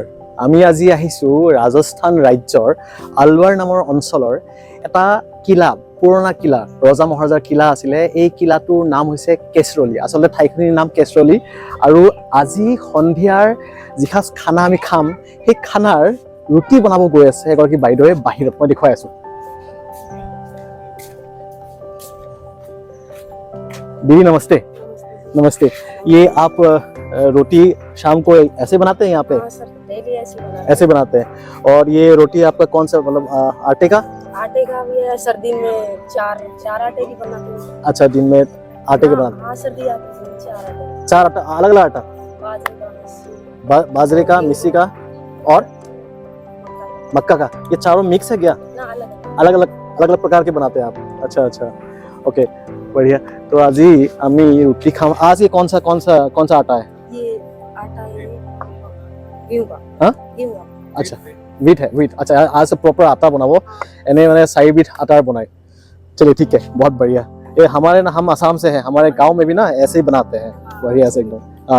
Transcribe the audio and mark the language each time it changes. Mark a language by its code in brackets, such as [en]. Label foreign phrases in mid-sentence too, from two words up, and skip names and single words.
[as] আমি আজি আহিছোঁ ৰাজস্থান ৰাজ্যৰ আলৱাৰ নামৰ অঞ্চলৰ এটা কিলা, পুৰণা কিলা, ৰজা মহাৰজাৰ কিলা আছিলে। এই কিলাটোৰ নাম হৈছে কেশৰলী। আচলতে ঠাইখিনিৰ নাম কেশৰলী। আৰু আজি সন্ধিয়াৰ যিসাঁজ খানা আমি খাম, সেই খানাৰ ৰুটি বনাব গৈ আছে এগৰাকী বাইদেৱে বাহিৰত। মই দেখুৱাই আছোঁ। [hi] दीदी नमस्ते। नमस्ते। ये आप रोटी शाम को ऐसे बनाते हैं यहाँ पे? हाँ सर, डेली ऐसे बनाते हैं। और ये रोटी आपका कौन सा, मतलब आटे का? आटे का भी है सर, दिन में चार आटे की बनाते हैं। अच्छा, दिन में आटे के बनाते हैं। हाँ सर, दिया चार आटे। चार आटा, अलग अलग आटा? बाजरे का, बाजरे का, मिस्सी का और मक्का का। ये चारों मिक्स है क्या? ना अलग अलग प्रकार के बनाते हैं आप? अच्छा अच्छा, ओके, बढ़िया। तो आज ही [as] আমি রুটি খাম। [hi] आज ये कौन सा आटा है? ये आटा है गेहूं का। हाँ, गेहूं का। अच्छा, वीट है, वीट। अच्छा, आज से प्रॉपर आटा बनाबो। एने मैंने 4 बीट आटा बनाए। चलिए ठीक है, बहुत बढ़िया। ये हमारे ना, हम आसाम से हैं, हमारे गांव में भी ना ऐसे ही बनाते हैं, बढ़िया से एकदम।